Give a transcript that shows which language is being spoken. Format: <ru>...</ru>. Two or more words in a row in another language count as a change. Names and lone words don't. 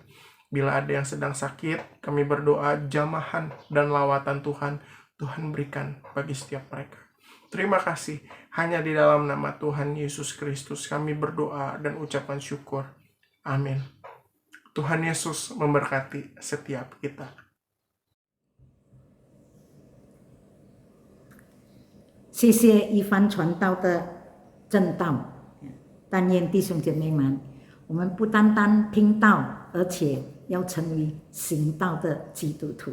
<id>Bila ada yang sedang sakit, kami berdoa jamahan dan lawatan Tuhan berikan bagi setiap mereka. Terima kasih, hanya di dalam nama Tuhan Yesus Kristus kami berdoa dan ucapkan syukur. Amin. Tuhan Yesus memberkati setiap kita.</id> <zh>谢谢一番传道的正道，但愿弟兄姐妹们，我们不单单听道，而且要成为行道的基督徒。</zh>